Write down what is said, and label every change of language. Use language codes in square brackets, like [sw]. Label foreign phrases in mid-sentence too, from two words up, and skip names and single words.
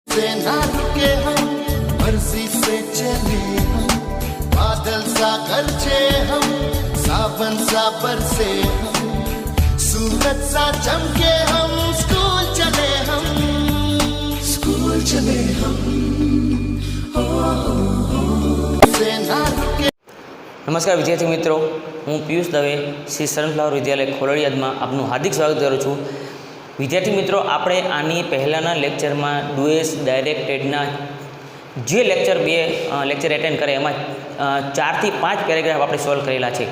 [hi] से ना रुके हम, मर्जी से चले हम, बादल सा गरजे हम, सावन सा बरसे हम, सूरज सा चमके हम, स्कूल चले हम, स्कूल चले हम, से ना रुके। [gu] નમસ્કાર વિદ્યાર્થી મિત્રો, હું પિયુષ દવે શ્રી સનફ્લાવર વિદ્યાલય ખોલડિયાદમાં આપનું હાર્દિક સ્વાગત કરું છું. વિદ્યાર્થી મિત્રો, આપણે આની પહેલાંના લેક્ચરમાં ડુએસ ડાયરેક્ટેડના જે લેક્ચર એટેન્ડ કરે એમાં 4 થી 5 પેરેગ્રાફ આપણે સોલ્વ કરેલા છે.